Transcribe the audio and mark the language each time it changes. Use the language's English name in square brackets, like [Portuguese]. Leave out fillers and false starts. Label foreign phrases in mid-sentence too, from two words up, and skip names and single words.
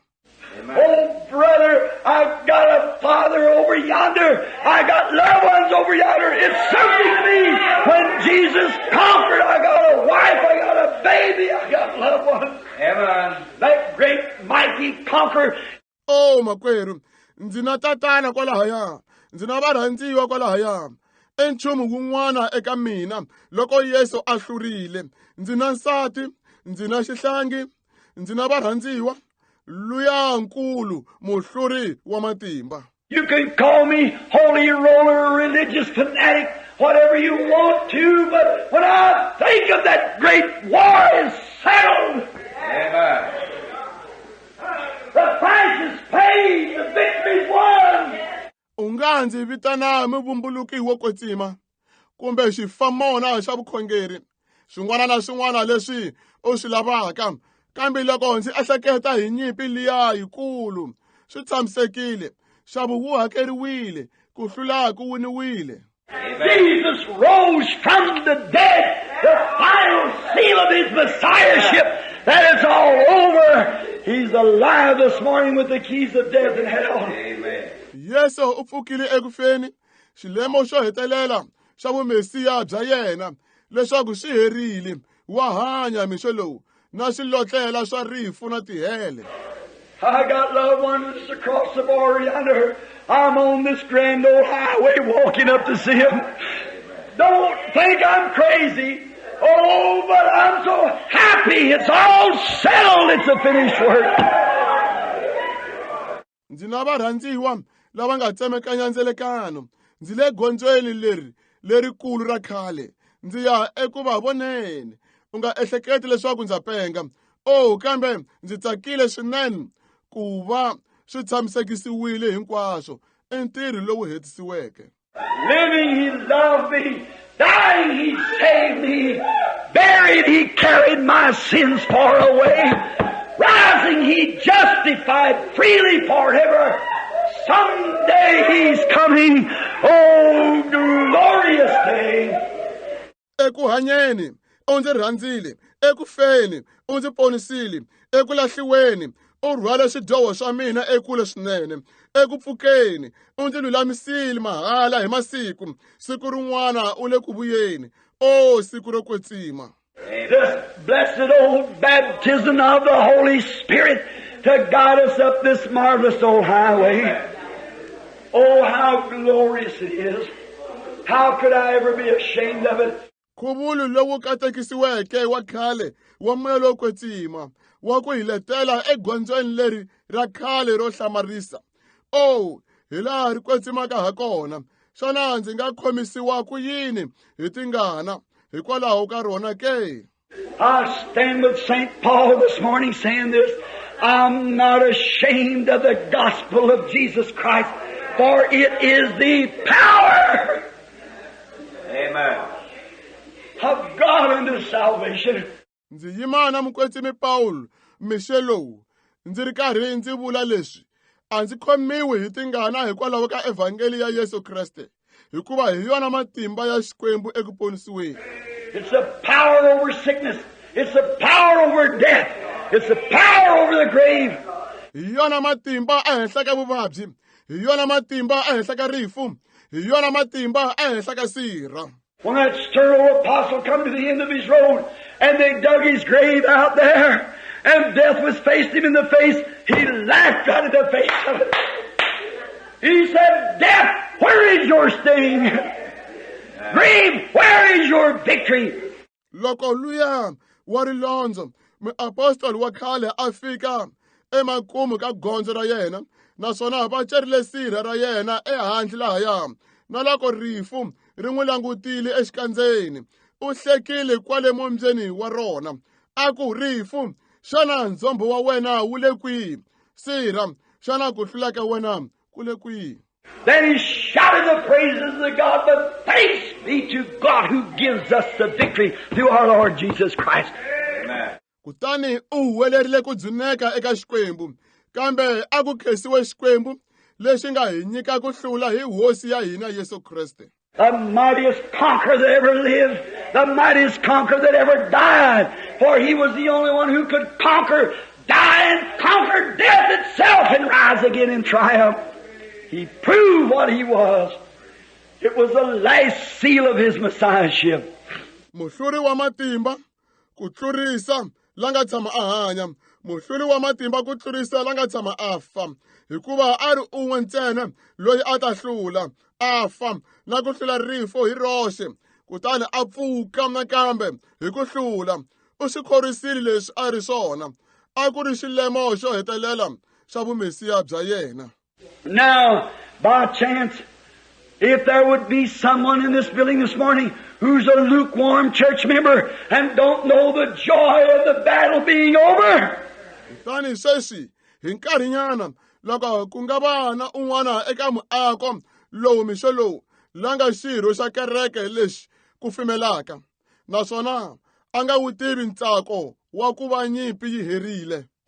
[English] Oh, brother, I've got a father over yonder. I got loved ones over yonder. It's something to me. When Jesus conquered, I got a wife, I got a baby, I got loved ones. Amen. That great, mighty conqueror. [Tsonga] Oh, makwerhu, ndzi na tatana kwalahaya, ndzi na varhandziwa kwalahaya. Enchumu wun'wana eka mina, loko Yesu a hlurile, ndzi na nsati, ndzi na xihlangi, ndzi na varhandziwa. Lonkulu, Muhluri wa Matimba. [English] You can call me holy roller, religious fanatic, whatever you want to, but when I think of that great war is settled. Amen. The price is paid, the victory's won. [Tsonga] Unganzi vitana muvumbuluki wo kwetsima, kumbe xifamona xa vukhongeri, swin'wana na swin'wana leswi u swi lavaka. Kambe loko ndzi ehleketa hi nyimpi liya yikulu, swi tshamisekile, xavu wu hakeriwile, ku hlula ku winiwile. [English] Jesus rose from the dead, the final seal of his messiahship. That is all over. He's alive this morning with the keys of death and hell. Amen. [Tsonga] Yesu u pfukile ekufeni, xilemo xo hetelela xa vumesiya bya yena, leswaku swi herile, wa hanya mixo lowu. Na xilotlela swa rifu na tihele. [English] I got loved ones across the border yonder. I'm on this grand old highway walking up to see them. Don't think I'm crazy. Oh, but I'm so happy. It's all settled. It's a finished work. [Tsonga] Ndzi na varhandziwa lava nga tsemekanya ndzelekano. Ndzi le gondzweni lerikulu ra khale. Ndzi ya eku va voneni. U nga ehleketi leswaku ndza penga. Oh, kambe ndzi tsakile swinene ku va swi tshamisekisiwile hinkwaswo entirho lowu hetisiweke. [English] Living, he loved me. Dying, he saved me. Buried, he carried my sins far away. Rising, he justified freely forever. Someday he's coming. Oh, glorious day. [Tsonga] Eku hanyeni, u ndzi rhandzile. Eku feni, u ndzi ponisile. Eku lahliweni, u rhwala swidyoho swa mina ekule swinene. Eku pfukeni, u ndzi lulamisile mahala hi masiku. Siku rin'wana u le ku vuyeni. Oh, siku ro kwetsima. [English] This blessed old baptism of the Holy Spirit to guide us up this marvelous old highway. Oh, how glorious it is. How could I ever be ashamed of it? [Tsonga] Khuvulu lowu katekisiweke wa khale wa moya lo kwetsima wa ku hiletela egondzweni leri ra khale ro hlamarisa. Oh, hi laha ri kwetsimaka ha kona. Xana ndzi nga khomisiwa ku yini hi tingana hikwalaho ka rona ke? [English] I stand with St. Paul this morning saying this. I'm not ashamed of the gospel of Jesus Christ, for it is the power. Amen. Of God unto salvation. [Tsonga] Ndzi yimana mukwetsimi Paulo Mishelo. Ndzi ri karhi ndzi vula leswi. A ndzi khomiwi hi tingana hikwalaho ka evangeli ya Yesu Kriste. Hikuva hi yona matimba ya Xikwembu eku ponisiweni. [English] It's the power over sickness. It's the power over death. It's the power over the grave. [Tsonga] Hi yona matimba ehenhla ka vuvabyi. Hi yona matimba ehenhla ka rifu. Hi yona matimba ehenhla ka sirha. [English] When that stern old apostle come to the end of his road and they dug his grave out there and death was faced him in the face, he laughed out of the face of it. He said, "Death, where is your sting? Grave, where is your victory?" [Tsonga] Loko luya wa rilondzo muapostoli wa khale a fika emakumu ka gondzo ra yena naswona va cerile sirha ra yena ehandle lahaya na loko rifu ri n'wi langutile exikandzeni u hlekile kwale mombyeni wa rona a ku rifu xana ndzombo wa wena wu le kwihi sirha xana ku hlula ka wena ku le kwihi. [English] Then he shouted the praises of God, but thanks be to God who gives us the victory through our Lord Jesus Christ. Amen. [Tsonga] Kutani u huwelerile ku dzuneka eka Xikwembu, kambe a ku khensiwe Xikwembu lexi nga hi nyika ku hlula hi hosi ya hina Yesu Kriste. [English] The mightiest conqueror that ever lived, the mightiest conqueror that ever died, for he was the only one who could conquer, die and conquer death itself and rise again in triumph. He proved what he was. It was the last seal of his messiahship. [Tsonga] Muhluri wa matimba ku tlurisa la nga tshama a hanya, muhluri wa matimba ku tlurisa la nga tshama a fa, hikuva a ri un'we ntsena loyi a ta hlula, a fa na ku hlula rifo hi roxe, kutani a pfuka nakambe hi ku hlula. U swi khorisile leswi a ri swona, a ku ri xilemo xo hetelela xa vumesiya bya yena. [English] Now, by chance, if there would be someone in this building this morning who's a lukewarm church member and don't know the joy of the battle being over, [Tsonga] Kutani sweswi hi nkarhinyana loko ku nga va na un'wana eka muako lowu mixo lowu la nga xirho xa kereke lexi ku fimelaka, naswona a nga wu tivi ntsako wa ku va nyimpi yi herile.